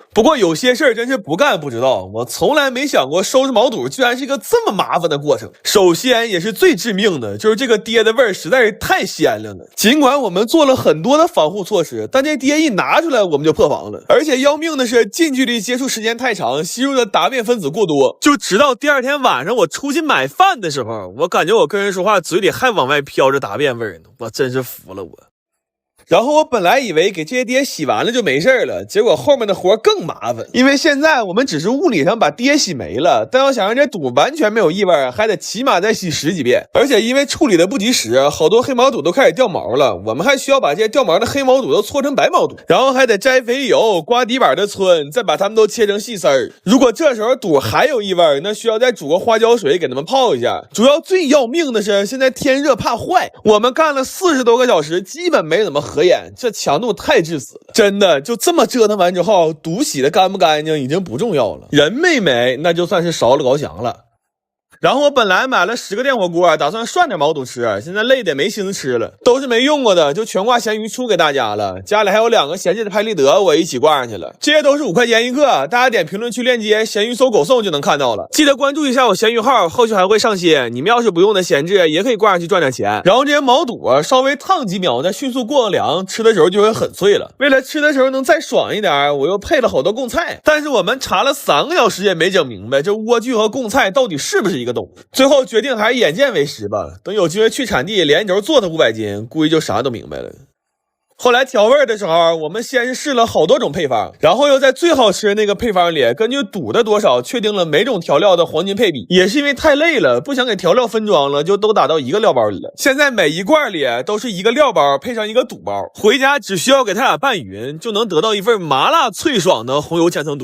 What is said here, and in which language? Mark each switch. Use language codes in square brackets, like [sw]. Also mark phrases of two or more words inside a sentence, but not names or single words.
[zh] 不過有些事儿真是不干不知道，我从來没想過收拾毛肚居然是一个这麼麻煩的過程。首先也是最致命的，就是这個爹的味兒實在是太鮮亮了。儘管我們做了很多的防護措施，但這爹一拿出來我們就破防了。而且要命的是近距離接觸時間太長，吸入的答辯分子過多，就直到第二天晚上我出去買飯的時候，我感覺我跟人說話嘴裡還往外飄着答辯味兒呢，我真是服了我。然後我本來以為給這些爹洗完了就沒事了，結果後面的活更麻煩，因為現在我們只是物理上把爹洗沒了，但要想讓這肚完全沒有異味，還得起碼再洗10幾遍。而且因為處理的不及時，好多黑毛肚都開始掉毛了，我們還需要把這些掉毛的黑毛肚都搓成白毛肚，然後還得摘肥油、刮底板的皴，再把它們都切成細絲兒。如果這時候肚還有異味，那需要再煮個花椒水給它們泡一下。主要最要命的是現在天熱怕壞，我們幹了40多個小時，基本沒怎麼合眼，這強度太致死了。真的就這麼折騰完之後，肚洗的乾不乾淨已經不重要了，人沒沒那就算是燒了高香了。然後我本來買了10個電火鍋，打算涮點毛肚吃，現在累得沒心思吃了，都是沒用過的，就全掛鹹魚出給大家了。家裡還有2個閒置的拍立得，我一起掛上去了。這些都是5塊錢一個，大家點評論區鏈接鹹魚搜狗送就能看到了。記得關注一下我鹹魚號，後續還會上新。你們要是不用的閒置，也可以掛上去賺點錢。然後這些毛肚稍微燙幾秒，再迅速過個涼，吃的時候就會很脆了。為了吃的時候能再爽一點，我又配了好多貢菜。但是我們查了3個小時也沒整明白，這萵苣和貢菜到底是不是一個東西。最後決定還是眼見為實吧，等有機會去產地連軸做它500斤，估計就啥都明白了。後來調味的時候，我們先是試了好多種配方，然後又在最好吃的那個配方裡根據肚的多少確定了每種調料的黃金配比。也是因為太累了，不想給調料分裝了，就都打到一個料包裡了。現在每一罐裡都是一個料包配上一個肚包，回家只需要給它倆拌勻，就能得到一份麻辣脆爽的紅油千層肚。